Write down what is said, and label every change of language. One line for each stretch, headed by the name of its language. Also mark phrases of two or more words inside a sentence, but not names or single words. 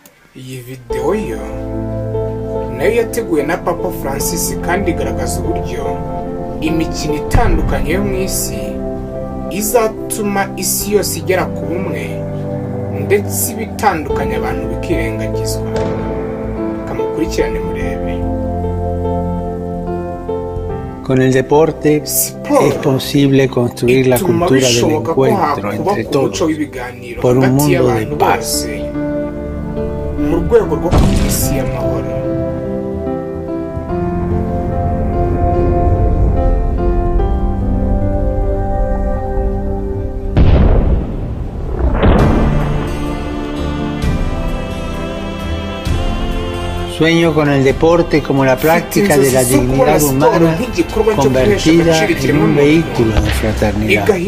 Kinyarwanda: Iyi video yo nayo yateguwe na Papa Francis kandi igaragaza uburyo imikino itandukanye yo mu isi izatuma isi yose igera ku bumwe ndetse ibitandukanye abantu bikirengagizwa. Kamukurikirane murebe.
Spanish: Con el deporte es posible construir la cultura del encuentro entre todos por un mundo de paz.
Kinyarwanda: Mu rwego rwo kugira isi y'amahoro.
Spanish: Sueño con el deporte como la práctica de la dignidad humana convertida en un vehículo de fraternidad.